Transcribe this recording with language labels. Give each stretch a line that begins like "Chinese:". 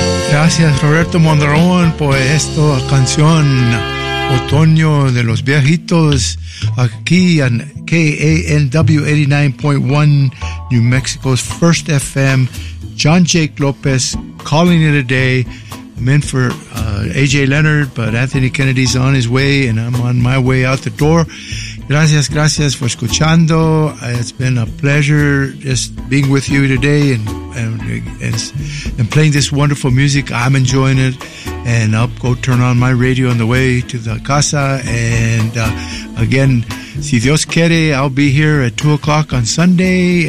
Spanish: gracias Roberto Mondragón por esta canción Otoño de los Viejitos aquí en KANW 89.1 New Mexico's First FM.
English: John Jake Lopez calling it a day. I'm in for AJ Leonard, but Anthony Kennedy's on his way and I'm on my way out the door.
Spanish: Gracias, gracias por escuchando.
English: It's been a pleasure just being with you today and playing this wonderful music. I'm enjoying it. And I'll go turn on my radio on the way to the casa. And again,
Spanish: si Dios quiere,
English: I'll be here at 2 o'clock on Sunday.